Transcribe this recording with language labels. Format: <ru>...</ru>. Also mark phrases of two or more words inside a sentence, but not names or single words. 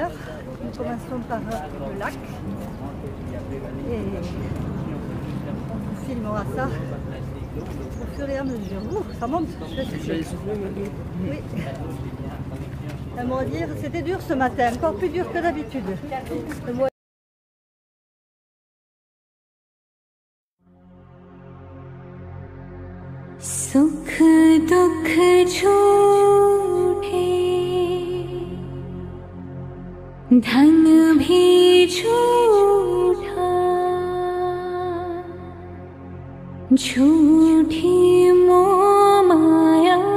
<fr>Nous commençons par le lac. Et on vous filmera ça au fur et à mesure. Ouh, ça monte. Oui. Un mot à dire, c'était dur ce matin, encore plus dur que d'habitude.</fr> <hi>सुख दुख झूठे धन भी झूठा झूठी मोह माया</hi>